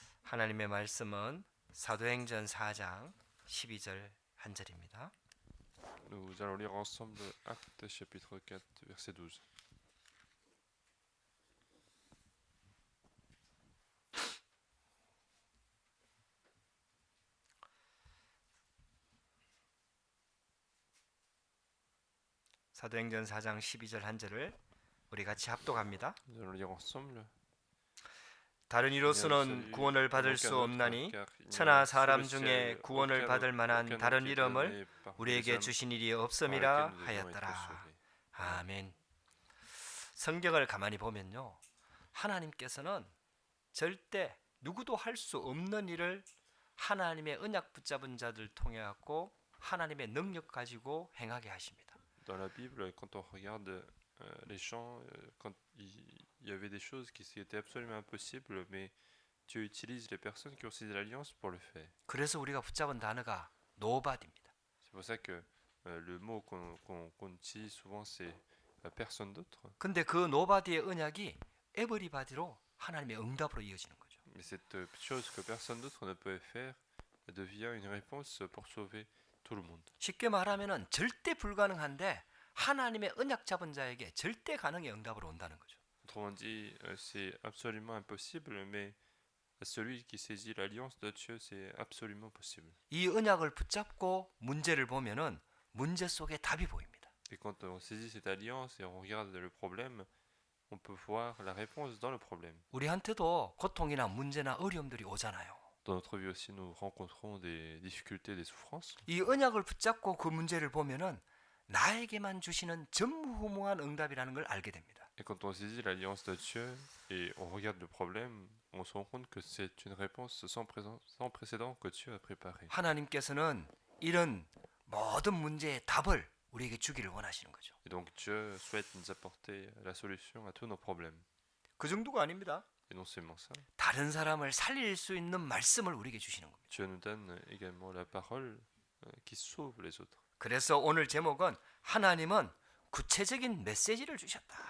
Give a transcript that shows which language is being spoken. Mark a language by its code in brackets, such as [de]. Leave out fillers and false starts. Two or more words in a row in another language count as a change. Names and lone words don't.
[ko] 하나님의 말씀은 사도행전 4장 12절 한 절입니다. [fr] Nous allons lire ensemble Actes chapitre 4 verset 12. [ko] 사도행전 4장 12절 한 절을 우리 같이 합독합니다. [fr] Nous allons lire ensemble. [ko] 다른 이로서는 구원을 받을 수 없나니 천하 사람 중에 구원을 받을 만한 다른 이름을 우리에게 주신 일이 없음이라 하였더라. 아멘. 성경을 가만히 보면요, 하나님께서는 절대 누구도 할 수 없는 일을 하나님의 언약 붙잡은 자들 통해 갖고 하나님의 능력 가지고 행하게 하십니다. [fr] Dans la Bible, quand on regarde les chants, quand il y avait des choses qui étaient absolument impossibles, mais Dieu utilise les personnes qui ont saisi l'alliance pour le faire. [ko] 그래서 우리가 붙잡은 단어가 nobody입니다. [fr] C'est pour ça que le mot qu'on utilise souvent c'est personne d'autre. [ko] 근데 그 nobody의 언약이 everybody로 하나님의 응답으로 이어지는 거죠. [fr] Mais cette chose que personne d'autre ne peut faire devient une réponse pour sauver tout le monde. [ko] 쉽게 말하면은 절대 불가능한데 하나님의 언약 잡은 자에게 절대 가능의 응답으로 온다는 거죠. [fr] Autrement dit, c'est absolument impossible, mais celui qui saisit l'alliance de Dieu, c'est absolument possible. [ko] 이 언약을 붙잡고 문제를 보면은 문제 속에 답이 보입니다. [fr] Et quand on saisit cette alliance et on regarde le problème, on peut voir la réponse dans le problème. [ko] 우리한테도 고통이나 문제나 어려움들이 오잖아요. [fr] Dans notre vie aussi, nous rencontrons des difficultés, des souffrances. [ko] 이 언약을 붙잡고 그 문제를 보면은 나에게만 주시는 전무후무한 응답이라는 걸 알게 됩니다. [fr] Et quand on saisit l'alliance de Dieu et on regarde le problème, on se rend compte que c'est une réponse sans précédent que Dieu a préparée. [ko] 하나님께서는 이런 모든 문제의 답을 우리에게 주기를 원하시는 거죠. [fr] Et donc Dieu souhaite nous apporter la solution à tous nos problèmes. [ko] 그 정도가 아닙니다. [fr] Et non seulement ça, [ko] 다른 사람을 살릴 수 있는 말씀을 우리에게 주시는 겁니다. [fr] Dieu nous donne également la parole qui sauve les autres. [ko] 그래서 오늘 제목은 하나님은 구체적인 메시지를 주셨다.